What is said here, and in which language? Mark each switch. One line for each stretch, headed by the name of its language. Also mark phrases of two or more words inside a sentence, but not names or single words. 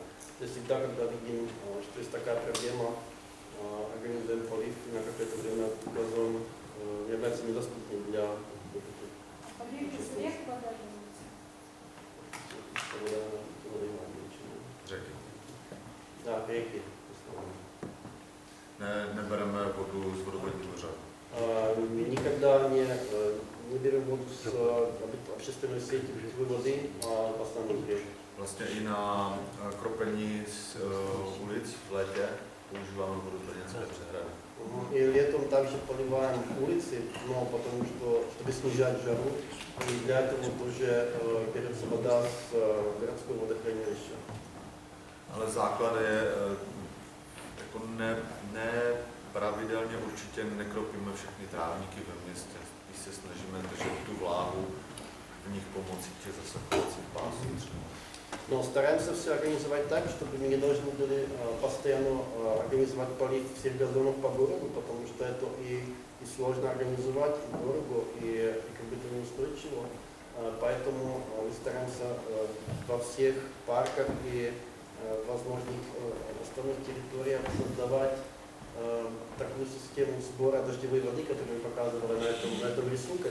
Russian: То есть всегда, когда видим, что есть такая проблема, организуем полив, на какое-то время газон является недоступным для Полив из рек вода льется.
Czech: řeky.
Russian: Да, реки.
Czech: Nebereme vodu z vodovodního řadu.
Russian: Никогда не берем воду с общественной сети питьевой воды, а в основном рек.
Czech: Vlastně i na kropení z ulic v létě používáme vodu z Brněnské přehrady.
Russian: И летом также поливаем улицы, но потому что, чтобы снижать жару, и для этого тоже берется вода с городского водохранилища.
Czech: Ale základ je, jako pravidelně určitě nekropíme všechny trávníky ve městě. Když se snažíme držet tu vláhu, v nich pomocí těch zasakovacích pásů třeba.
Russian: Но стараемся все организовать так, чтобы мы не должны были постоянно организовать полив всех газонов по городу, потому что это и сложно организовать, и дорого, и как бы это неустойчиво. Поэтому мы стараемся во всех парках и возможных остальных территориях создавать такую систему сбора дождевой воды, которую мы показывали на этом рисунке.